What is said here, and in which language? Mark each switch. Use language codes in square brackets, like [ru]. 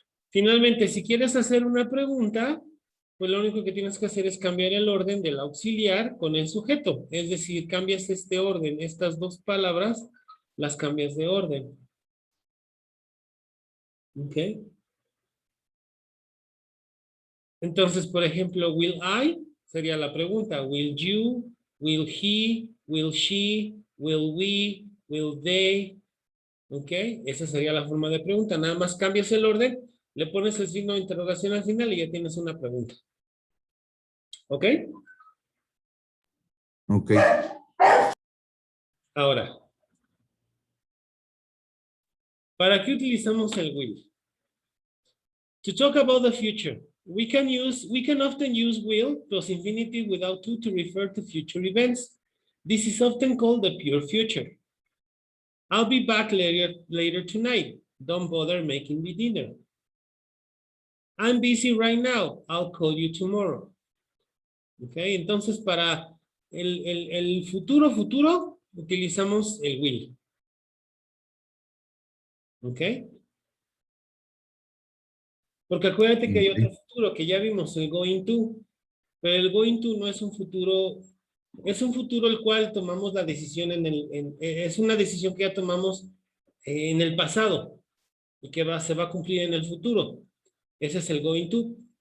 [es] Finalmente, si quieres hacer una pregunta, pues lo único que tienes que hacer es cambiar el orden del auxiliar con el sujeto. Es decir, cambias este orden, estas dos palabras, las cambias de orden. ¿Ok? Entonces, por ejemplo, will I sería la pregunta. [en] Will you, will he, will she, will we, will they. [es] ¿Ok? Esa sería la forma de pregunta. Nada más cambias el orden, le pones el signo de interrogación al final y ya tienes una pregunta. ¿Ok? Ok. Ahora, ¿para qué utilizamos el will? [en] To talk about the future, we can often use will plus infinitive without to refer to future events. This is often called the pure future. I'll be back later tonight. Don't bother making me dinner. I'm busy right now. I'll call you tomorrow. [es] Ok, entonces para el futuro, utilizamos el will. Ok. Porque acuérdate que hay otro futuro que ya vimos, el going to. Pero el going to no es un futuro, es un futuro el cual tomamos la decisión es una decisión que ya tomamos en el pasado y que se va a cumplir en el futuro. Ese es el going to.